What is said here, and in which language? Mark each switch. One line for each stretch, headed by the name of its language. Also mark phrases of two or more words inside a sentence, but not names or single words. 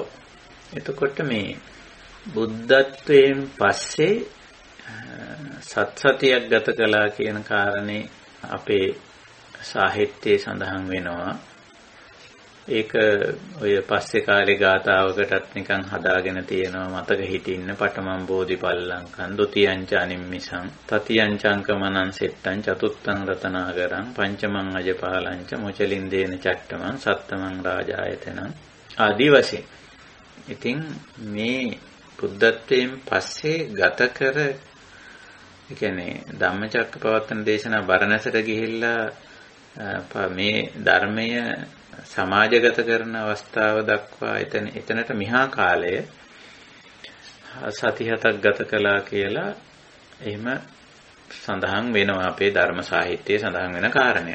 Sinhala: එතකොට මේ බුද්ධත්වයෙන් පස්සේ සත්‍යයක් ගත කළා කියන කාරණේ අපේ සාහිත්‍යයේ සඳහන් වෙනවා. ඒක ඔය පස්සේ කාලේ ගාථාවකටත් නිකන් හදාගෙන තියෙනවා. මතක හිටින්න
Pali: පඨමං බෝධිපල්ලංකං ဒ ුතියංච අනිම්මිසං තතියංචංකමනං සෙට්ටං චතුත්තං රතනාගරං පංචමං අජපාලංච මොචලින්දේන චට්ඨමං සත්තමං රාජායතනං
Sinhala: ආදී වශයෙන්. ඉතින් මේ බුද්ධත්වයෙන් පස්සේ ගත කර, ඒ කියන්නේ ධම්මචක්කපවත්තන දේශනා බරණැසට ගිහිල්ලා මේ ධර්මය සමාජගත කරන අවස්ථාව දක්වා එතනට මිහා කාලය සති 7ක් ගත කළා කියලා එහෙම සඳහන් වෙනවා අපේ ධර්ම සාහිත්‍යයේ සඳහන් වෙන කාරණයක්.